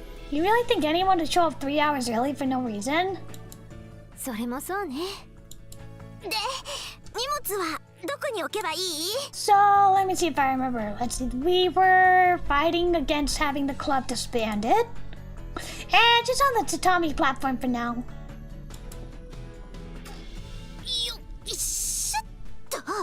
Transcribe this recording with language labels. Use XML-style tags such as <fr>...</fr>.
<en>You really think anyone would show up 3 hours early for no reason?</en> <ja>それもそうね。で、荷物はどこに置けばいい？</ja> <en>So, let me see if I remember. Let's see. We were fighting against having the club disbanded. And just on the tatami platform for now.</en> <ja>よいしょっと。</ja>